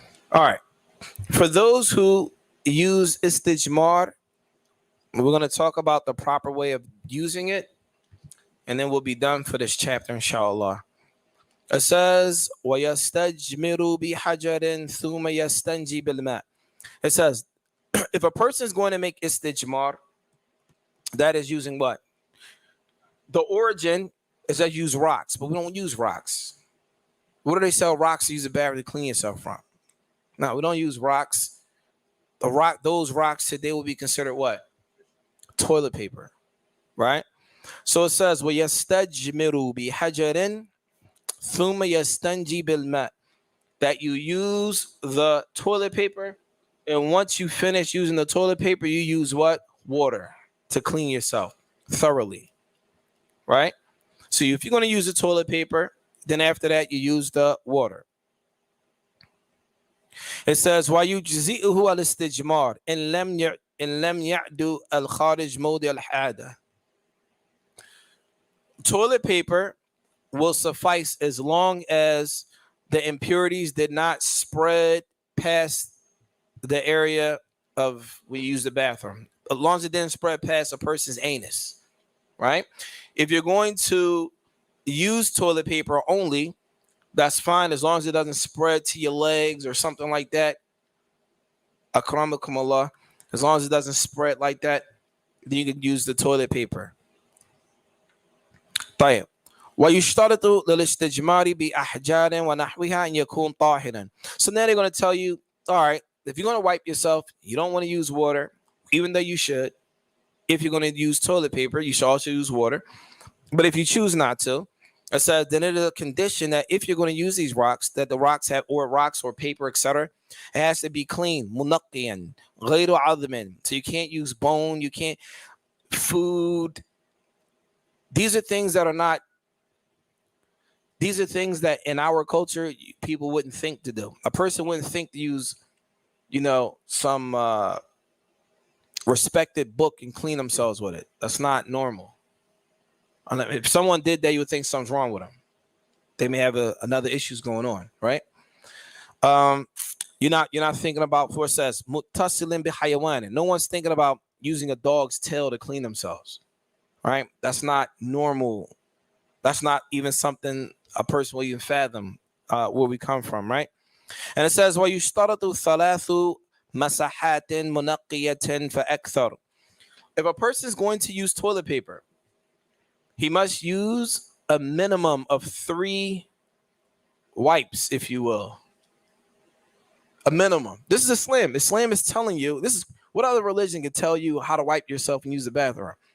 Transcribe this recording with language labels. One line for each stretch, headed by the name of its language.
English: All right. For those who use istijmar, we're going to talk about the proper way of using it, and then we'll be done for this chapter, inshallah. It says,
Arabic: وَيَسْتَجْمِرُ بِحَجَرٍ ثُمَّ يَسْتَنْجِي بِالْمَاءِ.
English: It says, if a person is going to make istijmar, that is using what? The origin is that you use rocks, but we don't use rocks. What do they sell rocks to use a barrier to clean yourself from? No, we don't use rocks. Those rocks today will be considered what? Toilet paper, right? So it says,
Arabic: وَيَسْتَجْمِرُ بِحَجَرٍ ثُمَّ يَسْتَنْجِي بِالْمَاءِ.
English: That you use the toilet paper, and once you finish using the toilet paper, you use what? Water to clean yourself thoroughly, right? So if you're going to use the toilet paper, then after that, you use the water. It says,
Arabic: وَيُجْزِئُهُ الْإِسْتِجْمَارِ إِنْ لَمْ يَعْدُ الْخَارِجْ مَوْضِعَ الْحَادَةِ.
English: Toilet paper will suffice as long as the impurities did not spread past the area of we use the bathroom. As long as it didn't spread past a person's anus, right? If you're going to use toilet paper only, that's fine as long as it doesn't spread to your legs or something like that.
Arabic: Akramakum Allah.
English: As long as it doesn't spread like that, then you can use the toilet paper.
Arabic: طيب. ويشترط للاستجمار بأحجار ونحوها أن يكون طاهرا.
English: So now they're going to tell you, all right, if you're going to wipe yourself, you don't want to use water, even though you should. If you're going to use toilet paper, you should also use water. But if you choose not to, it says then it is a condition that if you're going to use these rocks, that the rocks have or paper, etc., it has to be clean.
Arabic: منقيا غير عظم.
English: So you can't use bone, you can't food. These are things that are not. These are things that in our culture people wouldn't think to do. A person wouldn't think to use, some respected book and clean themselves with it. That's not normal. If someone did that, you would think something's wrong with them. They may have another issues going on, right? You're not thinking about. For it says
Arabic: muttasilin bihayawan.
English: No one's thinking about using a dog's tail to clean themselves, right? That's not normal. That's not even something a person will even fathom where we come from, right? And it says,
Arabic: وَيُشْتَرَطُ ثَلَاثُ مَسَحَاتٍ مُنَقِّيَةٍ فَأَكْثَرُ.
English: If a person is going to use toilet paper, he must use a minimum of 3 wipes, if you will. A minimum. This is Islam. Islam is telling you, this is what other religion can tell you how to wipe yourself and use the bathroom.